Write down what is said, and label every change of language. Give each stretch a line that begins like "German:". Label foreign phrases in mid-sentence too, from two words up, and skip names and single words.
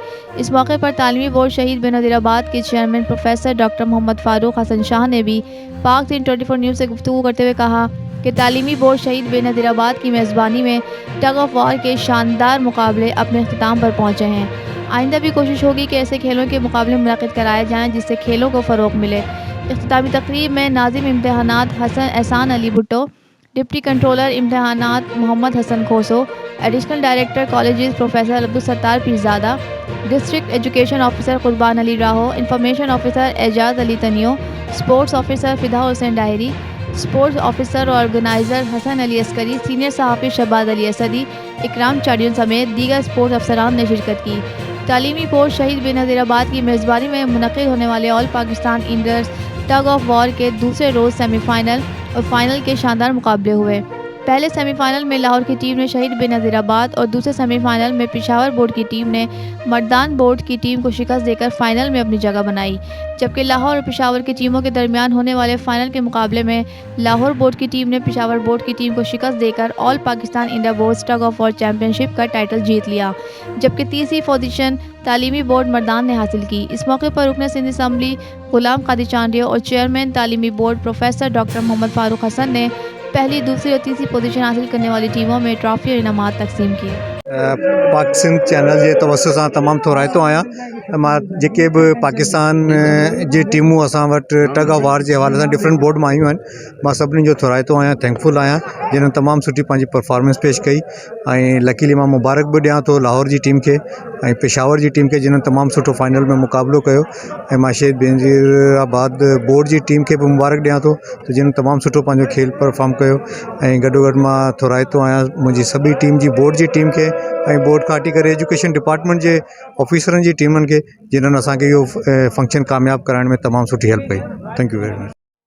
Urdu: اس موقع پر تعلیمی بورڈ شہید بینظیرآباد کے چیئرمین پروفیسر ڈاکٹر محمد فاروق حسن شاہ نے بھی پاک فلم 24 نیوز سے گفتگو کرتے ہوئے کہا کہ تعلیمی بورڈ شہید بینظیرآباد کی میزبانی میں
English: tug of war
Urdu: کے شاندار مقابلے اپنے اختتام پر پہنچے ہیں. آئندہ بھی کوشش ہوگی کہ ایسے کھیلوں کے مقابلے منعقد کرائے جائیں، جس سے کھیلوں کو فروغ ملے. اختتامی تقریب میں ناظم امتحانات احسان علی بھٹو,
English: deputy controller
Urdu: امتحانات محمد حسن کھوسو,
English: additional director colleges
Urdu: پروفیسر عبدالستار پیرزادہ,
English: district education officer
Urdu: قربان علی راہو,
English: information officer
Urdu: اعجاز علی تنیو,
English: sports officer
Urdu: فدا حسین ڈائری,
English: sports officer
Urdu: اور آرگنائزر حسن علی عسکری، سینئر صحافی شہباز علی اسدی، اکرام چاڈیو سمیت دیگر اسپورٹس افسران نے شرکت کی. تعلیمی بورڈ شہید بینظیرآباد کی میزبانی میں منعقد ہونے والے آل پاکستان انڈرز
English: tug of war
Urdu: کے دوسرے روز سیمی فائنل اور فائنل کے شاندار مقابلے ہوئے. پہلے سیمی فائنل میں لاہور کی ٹیم نے شہید بینظیرآباد اور دوسرے سیمی فائنل میں پشاور بورڈ کی ٹیم نے مردان بورڈ کی ٹیم کو شکست دے کر فائنل میں اپنی جگہ بنائی، جبکہ لاہور اور پشاور کی ٹیموں کے درمیان ہونے والے فائنل کے مقابلے میں لاہور بورڈ کی ٹیم نے پشاور بورڈ کی ٹیم کو شکست دے کر آل پاکستان
English: inter boards tug of war championship
Urdu: کا ٹائٹل جیت لیا، جبکہ تیسری پوزیشن تعلیمی بورڈ مردان نے حاصل کی. اس موقع پر رکن سندھ اسمبلی غلام قادر چانڈیو اور چیئرمین تعلیمی بورڈ پروفیسر ڈاکٹر محمد فاروق حسن نے پہلی، دوسری اور تیسری پوزیشن حاصل کرنے والی ٹیموں میں ٹرافی اور انعامات تقسیم کیے.
Sindhi: पाक सिंध चैनल जे तवसु सां तमामु थोराइतो आहियां। मां जेके बि पाकिस्तान जी टीमूं असां वटि
English: tug of war
Sindhi: जे हवाले सां
English: different board
Sindhi: मां आयूं आहिनि, मां सभिनी जो थोराइतो आहियां, थैंकफुल आहियां जिन्हनि तमामु सुठी पंहिंजी परफॉर्मेंस पेश कई। ऐं लकीली मां मुबारक बि ॾियां थो लाहौर जी टीम खे ऐं पेशावर जी टीम खे, जिन्हनि तमामु सुठो फाइनल में मुक़ाबिलो कयो। ऐं मां शहीद बेनज़ीराबाद बोर्ड जी टीम खे बि मुबारक ॾियां थो त जिन्हनि तमामु सुठो पंहिंजो खेल परफॉर्म कयो। ऐं गॾोगॾु मां थोराइतो आहियां मुंहिंजी सभी टीम जी, बोर्ड जी टीम खे ऐं बोर्ड खां हटी करे
English: education department
Sindhi: जे ऑफिसरनि जी टीमनि खे, जिन्हनि असांखे इहो फंक्शन कामयाबु कराइण में तमामु सुठी हेल्प कई।
English: Thank you very much.